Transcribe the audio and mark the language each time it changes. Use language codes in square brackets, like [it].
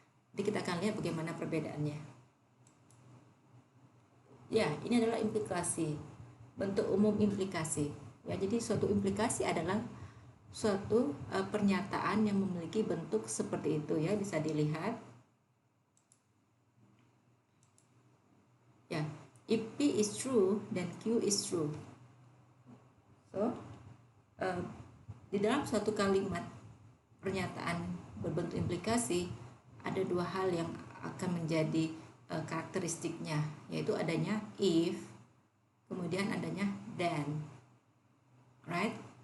[id] Jadi kita akan lihat bagaimana perbedaannya. Ya, ini adalah implikasi, bentuk umum implikasi. Ya, jadi suatu implikasi adalah suatu pernyataan yang memiliki bentuk seperti itu, ya, bisa dilihat. [en] Ya, if P is true, then Q is true. [id] So, di dalam suatu kalimat pernyataan berbentuk implikasi ada dua hal yang akan menjadi karakteristiknya, yaitu adanya if, kemudian adanya then. Right?